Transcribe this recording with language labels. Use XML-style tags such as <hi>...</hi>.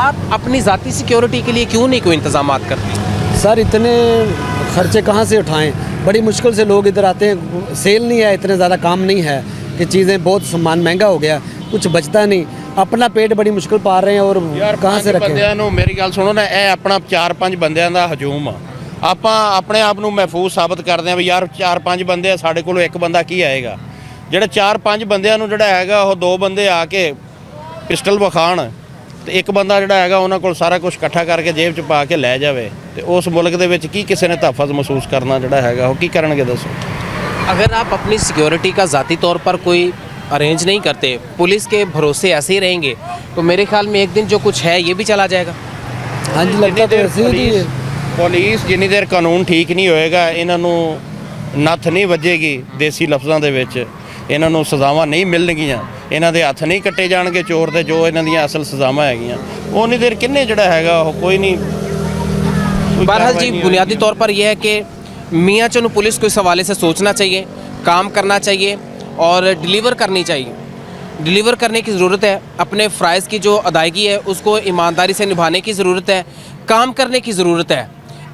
<hi>आप अपनी ज़ाती सिक्योरिटी के लिए क्यों नहीं कोई इंतजाम करते? सर इतने खर्चे कहाँ से उठाएं, बड़ी मुश्किल से लोग इधर आते हैं, सेल नहीं है, इतने ज़्यादा काम नहीं है कि चीज़ें, बहुत सामान महंगा हो गया, कुछ बचता नहीं, अपना पेट बड़ी मुश्किल पाल रहे हैं और कहाँ से रखें।</hi> <pa>ਬੰਦਿਆਂ ਨੂੰ ਮੇਰੀ ਗੱਲ ਸੁਣੋ ਨਾ, ਇਹ ਆਪਣਾ 4-5 ਬੰਦਿਆਂ ਦਾ ਹਜੂਮ ਆ, ਆਪਾਂ ਆਪਣੇ ਆਪ ਨੂੰ ਮਹਿਫੂਜ਼ ਸਾਬਤ ਕਰਦੇ ਆ ਵੀ ਯਾਰ 4-5 ਬੰਦੇ ਆ, ਸਾਡੇ ਕੋਲੋਂ ਇੱਕ ਬੰਦਾ ਕੀ ਆਏਗਾ। ਜਿਹੜੇ 4-5 ਬੰਦਿਆਂ ਨੂੰ ਜਿਹੜਾ ਹੈਗਾ ਉਹ 2 ਬੰਦੇ ਆ ਕੇ ਪਿਸਟਲ ਵਿਖਾਣ ਤੇ ਇੱਕ ਬੰਦਾ ਜਿਹੜਾ ਹੈਗਾ ਉਹਨਾਂ ਕੋਲ ਸਾਰਾ ਕੁਝ ਇਕੱਠਾ ਕਰਕੇ ਜੇਬ 'ਚ ਪਾ ਕੇ ਲੈ ਜਾਵੇ, ਤੇ ਉਸ ਮੁਲਕ ਦੇ ਵਿੱਚ ਕੀ ਕਿਸੇ ਨੇ ਤਹਫ਼ੁਜ਼ ਮਹਿਸੂਸ ਕਰਨਾ ਜਿਹੜਾ ਹੈਗਾ ਉਹ ਕੀ ਕਰਨਗੇ ਦੱਸੋ।</pa> <hi>अगर आप अपनी सिक्योरिटी का ज़ाती तौर पर कोई अरेंज नहीं करते, पुलिस के भरोसे ऐसे ही रहेंगे, तो मेरे ख्याल में एक दिन जो कुछ है ये भी चला जाएगा। हाँ जी, लगता तो ऐसे ही है।</hi> <pa>ਪੁਲਿਸ ਜਿੰਨੀ ਦੇਰ ਕਾਨੂੰਨ ਠੀਕ ਨਹੀਂ ਹੋਏਗਾ, ਇਹਨਾਂ ਨੂੰ ਨੱਥ ਨਹੀਂ ਵੱਜੇਗੀ, ਦੇਸੀ ਲਫ਼ਜ਼ਾਂ ਦੇ ਵਿੱਚ ਇਹਨਾਂ ਨੂੰ ਸਜ਼ਾਵਾਂ ਨਹੀਂ ਮਿਲਣਗੀਆਂ, ਇਹਨਾਂ ਦੇ ਹੱਥ ਨਹੀਂ ਕੱਟੇ ਜਾਣਗੇ ਚੋਰ ਦੇ, ਜੋ ਇਹਨਾਂ ਦੀਆਂ ਅਸਲ ਸਜ਼ਾਵਾਂ ਹੈਗੀਆਂ, ਉਨੀ ਦੇਰ ਕਿੰਨੇ ਜਿਹੜਾ ਹੈਗਾ ਉਹ ਕੋਈ नहीं।</pa> <hi>बहरहाल जी बुनियादी तौर पर यह है कि मियाँ चन्नू पुलिस को इस हवाले से सोचना चाहिए, काम करना चाहिए और डिलीवर करनी चाहिए। डिलीवर करने की ज़रूरत है, अपने फ़राइज़ की जो अदायगी है उसको ईमानदारी से निभाने की ज़रूरत है, काम करने की ज़रूरत है।</hi>